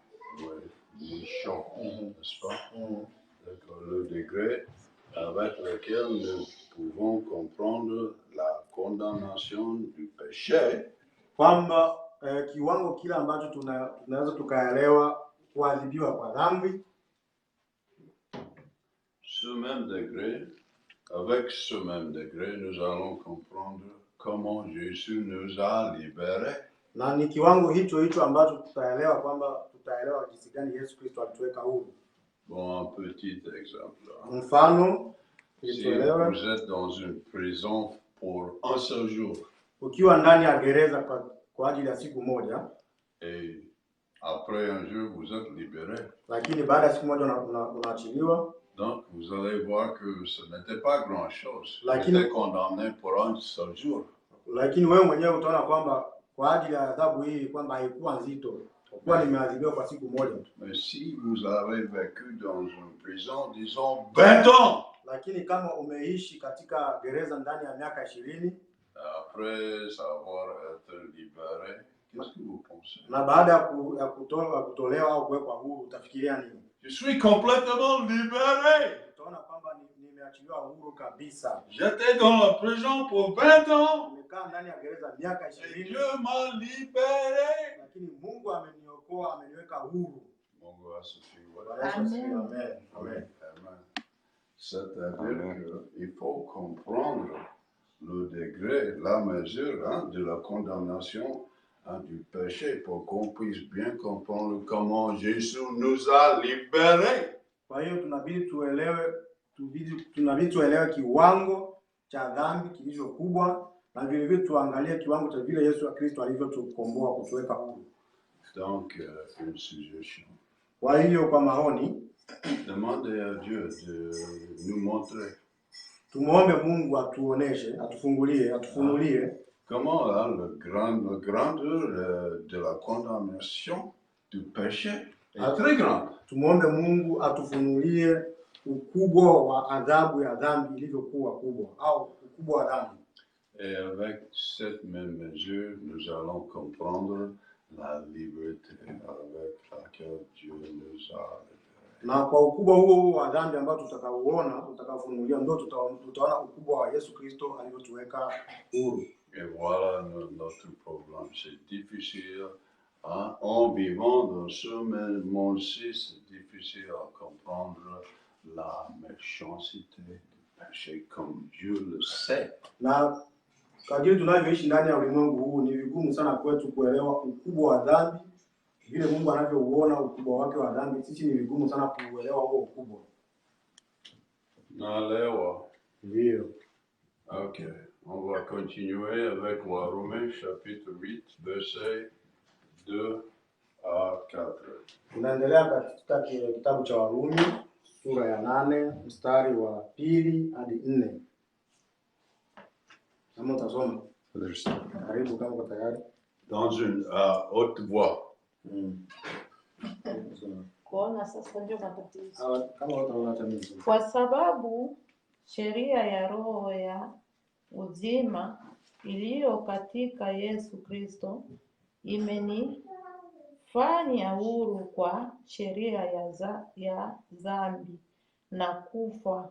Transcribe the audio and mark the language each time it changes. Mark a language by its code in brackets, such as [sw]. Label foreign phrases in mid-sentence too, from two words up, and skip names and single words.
[fr] N'est-ce pas? Le degré avec lequel nous pouvons comprendre la condamnation du péché, [sw] kwamba kiwango kile ambacho tunaweza tukaelewa kuadhibiwa kwa dhambi. [fr] Avec ce même degré, nous allons comprendre comment Jésus nous a libérés. [sw] Na ni kiwango hicho ambacho tutaelewa jinsi gani Yesu Kristo alituweka huru. [fr] Bon, un petit exemple. [sw] Mfano, [fr] si vous êtes dans une prison pour un seul jour, [sw] ukiwa ndani ya gereza kwa ajili ya siku moja, [fr] et après un jour vous êtes libéré, [sw] lakini baada ya siku moja unaachiliwa, [fr] donc vous allez voir que ce n'était pas grand-chose. Vous [sw] Lakini, [fr] étiez condamné pour un seul jour. [sw] Lakini wewe mwenyewe utaona kwamba kwa ajili ya adhabu hii kwamba haikuwa nzito, kwa nimeadhibiwa kwa siku moja. [fr] Mais si vous avez vécu dans une prison, disons 20 ans, [sw] lakini kama umeishi katika gereza ndani ya miaka 20, [fr] après avoir été libéré, qu'est-ce que vous pensez? [sw] Na baada ya kutolewa au kuwekwa huru, utafikiria nini? [fr] Je suis complètement libéré. [sw] Utaona kwamba nimeachiliwa huru kabisa. [fr] J'étais dans la prison pour 20 ans. [sw] Nimekaa ndani ya gereza miaka 20. [fr] Dieu m'a libéré. [sw] Lakini Mungu ameniokoa, ameniweka huru. Mungu asifiwe. Amen. Amen. Amen. [fr] C'est-à-dire qu'il faut comprendre le degré, la mesure de la condamnation du péché pour qu'on puisse bien comprendre comment Jésus nous a libérés. [sw] Kwa hiyo tunabidi tuelewe kiwango cha dhambi kilichokubwa, na vile vile tuangalie kiwango cha vile Yesu Kristo alivyotukomboa kutuweka huru. [fr] Donc une suggestion. [sw] Kwa hiyo kwa maoni, [fr] demandez à Dieu de nous montrer. [sw] Tumuombe Mungu atuoneshe, atufunulie [fr] Comment la grandeur de la condamnation du péché est très grande. [sw] Tumuombe Mungu atufunulie ukubwa wa adhabu ya dhambi ilivyokuwa kubwa, au ukubwa wa dhambi. [fr] Et avec cette même mesure, nous allons comprendre la liberté avec laquelle Dieu nous a libérés. [sw] Na kwa ukubwa huo wa dhambi ambao tutakaofunulia ndio tutaona ukubwa wa Yesu Kristo alivyotuweka huru. [fr] Et voilà notre problème. C'est difficile. Hein? En vivant dans ce monde-ci, c'est difficile à comprendre la méchanceté du péché comme Dieu le sait. [sw] Na kadiri tunavyoishi ndani ya ulimwengu huu ni vigumu sana kwetu kuelewa ukubwa wa dhambi. Vile Mungu anavyouona ukubwa wake wa dhambi, sisi ni vigumu sana kuelewa huo ukubwa. Naelewa. Ndio. Ok. [fr] On va continuer avec la Romains chapitre 8, versets 2 à 4. [sw] Tunaendelea katika kitabu cha Warumi sura ya 8 mstari wa 2 hadi 4. Kama utasoma. Karibu kama uko tayari. [fr] Dans une haute voix. [sw] Kuona sasa ndio matatizo. Kama utaona tamini. Kwa sababu sheria ya roho ya uzima iliyo katika Yesu Kristo imenifanya huru kwa sheria ya dhambi na kufa.